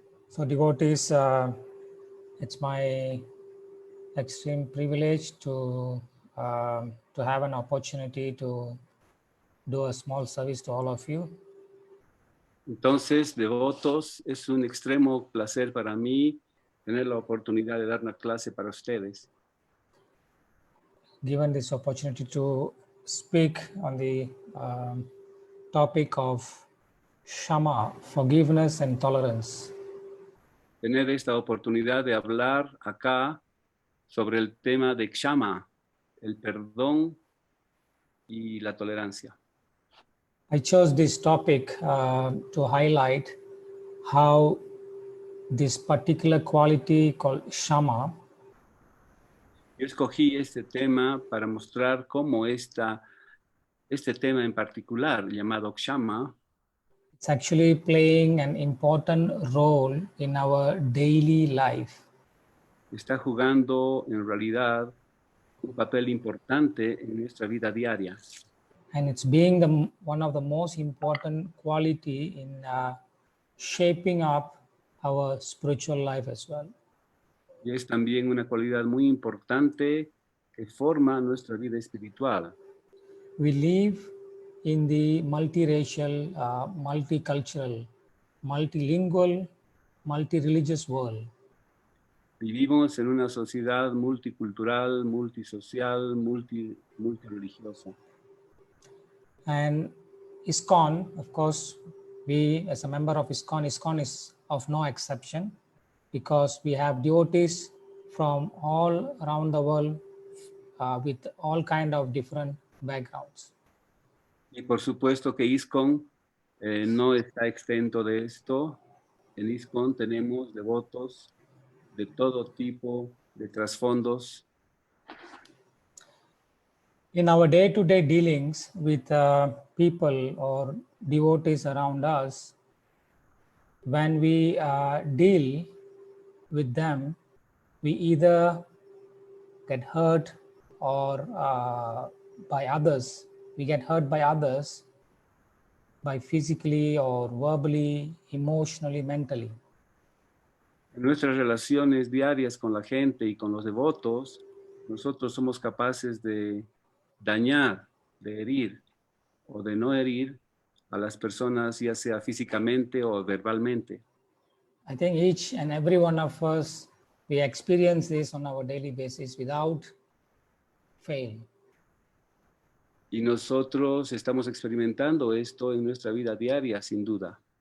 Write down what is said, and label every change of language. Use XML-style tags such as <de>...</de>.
<en>So devotees, it's my extreme privilege to have an opportunity to do a small service to all of you.</en> <es>Entonces, devotos, es un extremo placer para mí tener la oportunidad de dar una clase para ustedes.</es> <en>Given this opportunity to speak on the topic of Shama, forgiveness and tolerance.</en> <es>Tener esta oportunidad de hablar acá sobre el tema de Kshama, el perdón y la tolerancia.</es> <en>I chose this topic to highlight how this particular quality called Shama</en> <es>Yo escogí este tema para mostrar cómo este tema en particular, llamado Kshama,</es> <en>it's actually playing an important role in our daily life.</en> <es>está jugando en realidad un papel importante en nuestra vida diaria.</es> <en>And it's being one of the most important quality in shaping up our spiritual life as well.</en> <es>Y es también una cualidad muy importante que forma nuestra vida espiritual.</es> <en>We live in the multiracial, multicultural, multilingual, multireligious world.</en> <es>Vivimos en una sociedad multicultural, multisocial, multireligiosa.</es> <en>And ISKCON, of course, we as a member of ISKCON is of no exception, because we have devotees from all around the world with all kind of different backgrounds.</en> <es>Y por supuesto que ISKCON no está exento de esto. En ISKCON tenemos devotos de todo tipo de trasfondos.</es> <en>In our day-to-day dealings with people or devotees around us, when we deal with them, we either get hurt or by others. We get hurt by others by physically or verbally, emotionally, mentally.</en> <es>En nuestras relaciones diarias con la gente y con los devotos, nosotros somos capaces de dañar, de herir o de no herir a las personas, ya sea físicamente o verbalmente.</es> <en>I think each and every one of us, we experience this on our daily basis without fail.</en> <es>Y nosotros estamos experimentando esto en nuestra vida diaria, sin duda.</es>